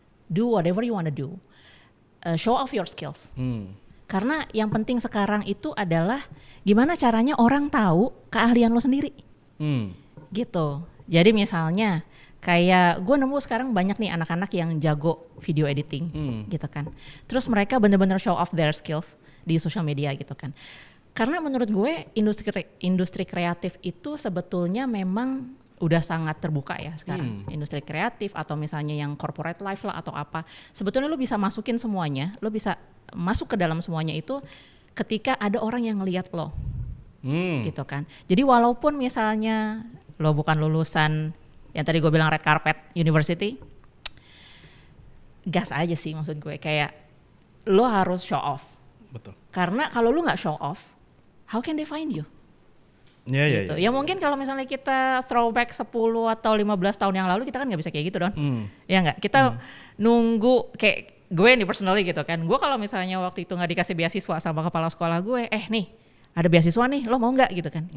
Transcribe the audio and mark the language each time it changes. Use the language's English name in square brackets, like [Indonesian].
[English] Do whatever you wanna do, show off your skills. [Indonesian] Karena yang penting sekarang itu adalah gimana caranya orang tahu keahlian lo sendiri, gitu. Jadi misalnya kayak gue nemu sekarang banyak nih anak-anak yang jago video editing gitu kan. Terus mereka bener-bener [English] show off their skills [Indonesian] di social media gitu kan. Karena menurut gue industri kreatif itu sebetulnya memang udah sangat terbuka ya sekarang. Industri kreatif atau misalnya yang corporate life lah atau apa. Sebetulnya lo bisa masukin semuanya, lo bisa masuk ke dalam semuanya itu ketika ada orang yang ngelihat lo. Gitu kan. Jadi walaupun misalnya lo bukan lulusan yang tadi gue bilang [English] red carpet university, [Indonesian] gas aja sih maksud gue, kayak lo harus show off. Betul. Karena kalau lo nggak [English] show off, how can they find you? [Indonesian] Gitu. Ya mungkin kalau misalnya kita throwback 10 atau 15 tahun yang lalu kita kan nggak bisa kayak gitu Don. Ya nggak, kita nunggu kayak gue nih personally gitu kan. Gue kalau misalnya waktu itu nggak dikasih beasiswa sama kepala sekolah gue, nih ada beasiswa nih, lo mau nggak gitu kan?